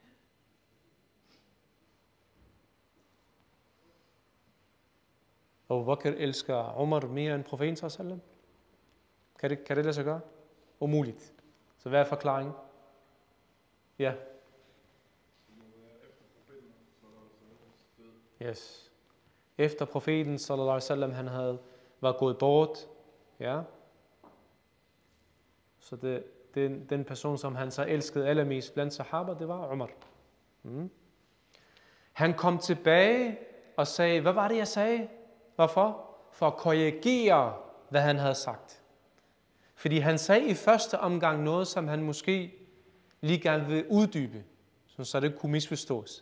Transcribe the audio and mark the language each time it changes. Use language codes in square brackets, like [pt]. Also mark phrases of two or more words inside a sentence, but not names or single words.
[da] Abu Bakr elsker Umar mere end profeten sallallahu. Kan det lade sig gøre? Umuligt. Så hvad er forklaringen? Ja. Yes. Efter profeten [ar] صلى الله عليه وسلم [da] han var gået bort, ja. Så den person som han så elskede allermest blandt sahaba, det var Umar. Han kom tilbage og sagde, hvad var det jeg sagde? Hvorfor? For at korrigere hvad han havde sagt. Fordi han sagde i første omgang noget som han måske lige gerne vil uddybe, så det kunne misforstås.